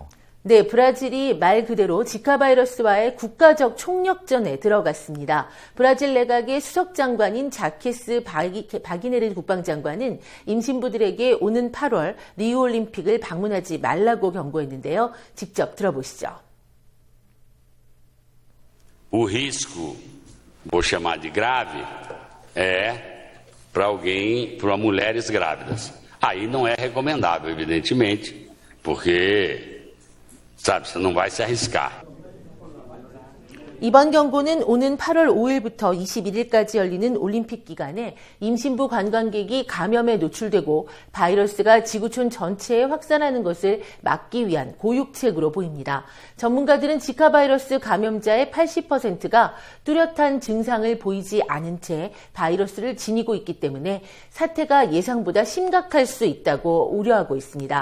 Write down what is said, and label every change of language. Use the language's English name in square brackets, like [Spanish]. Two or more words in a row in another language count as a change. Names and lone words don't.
[Korean] 네, 브라질이 말 그대로 지카 바이러스와의 국가적 총력전에 들어갔습니다. 브라질 내각의 수석 장관인 자케스 바기네르 국방장관은 임신부들에게 오는 8월 리우올림픽을 방문하지 말라고 경고했는데요. 직접 들어보시죠. [Portuguese] O risco, vou chamar de grave, é para mulheres grávidas. Aí não é recomendável, evidentemente, porque, sabe, você não vai se arriscar. [Korean] 이번 경고는 오는 8월 5일부터 21일까지 열리는 올림픽 기간에 임신부 관광객이 감염에 노출되고 바이러스가 지구촌 전체에 확산하는 것을 막기 위한 고육책으로 보입니다. 전문가들은 지카 바이러스 감염자의 80%가 뚜렷한 증상을 보이지 않은 채 바이러스를 지니고 있기 때문에 사태가 예상보다 심각할 수 있다고 우려하고 있습니다.